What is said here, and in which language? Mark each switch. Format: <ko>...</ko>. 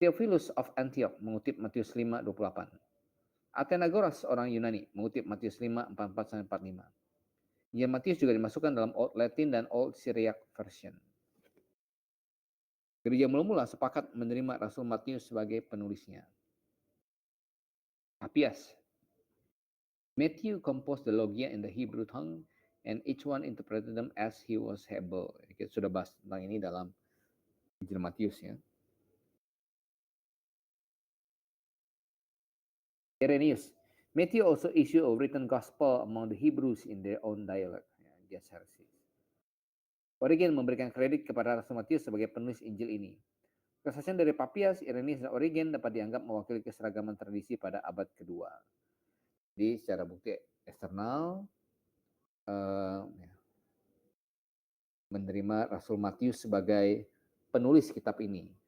<id>Theophilus of Antioch mengutip Matius 5 28. Athenagoras, orang Yunani, mengutip Matius 5 44 sampai 45. Ya, Matius juga dimasukkan dalam Old Latin dan Old Syriac version. Gereja mula-mula sepakat menerima Rasul Matius sebagai penulisnya. Papias.</id> <en>Matthew composed the Logia in the Hebrew tongue, and each one interpreted them as he was able.</en> <id>Kita sudah bahas tentang ini dalam Injil Matius ya. Irenaeus.</id> <en>Matthew also issued a written gospel among the Hebrews in their own dialect.</en> <id>Ya, Origen memberikan kredit kepada Rasul Matius sebagai penulis Injil ini. Kesaksian dari Papias, Irenaeus, dan Origen dapat dianggap mewakili keseragaman tradisi pada abad kedua. Jadi secara bukti eksternal menerima Rasul Matius sebagai penulis kitab ini.</id>